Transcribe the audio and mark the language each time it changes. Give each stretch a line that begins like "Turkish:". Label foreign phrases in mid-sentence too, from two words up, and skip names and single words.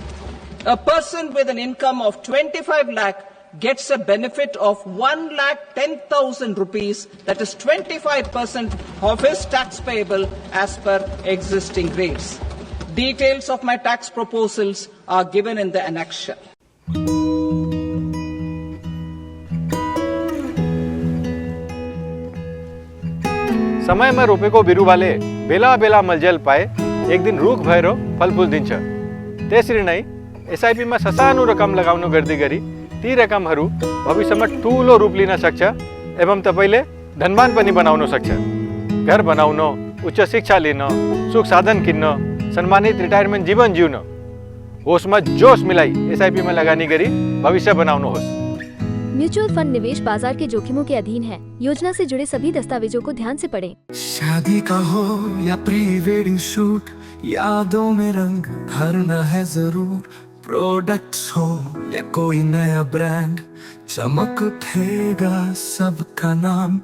English: A person with an income of 25 lakh gets a benefit of 1,10,000 rupees. That is 25% of his tax payable as per existing rates. Details of my tax proposals are given in the annexure.
Nepali: समयमा रोपेको बिरुवाले बेला बेला मलजल पाए एक दिन रुख भएर फलफुल दिन्छ। त्यसरी नै एसआईपीमा ससानो रकम लगाउनु गर्दै गरी ती रकमहरू भविष्यमा ठूलो रूप लिन सक्छ एवं तपाईले धनवान पनि बनाउन सक्छ। घर बनाउन, उच्च शिक्षा लिन, सुख साधन किन्न, सम्मानित रिटायरमेन्ट जीवन जिउन होसमा जोश मिलाई एसआईपीमा लगानी गरी भविष्य बनाउनुहोस्।
Hindi: म्यूचुअल फंड निवेश बाजार के जोखिमों के अधीन है। योजना से जुड़े सभी दस्तावेजों को ध्यान से पढ़ें। शादी का हो या
English: pre wedding shoot,
Hindi: यादों में रंग भरना है जरूर। प्रोडक्ट्स हो या कोई नया ब्रांड, चमक उठेगा सबका नाम।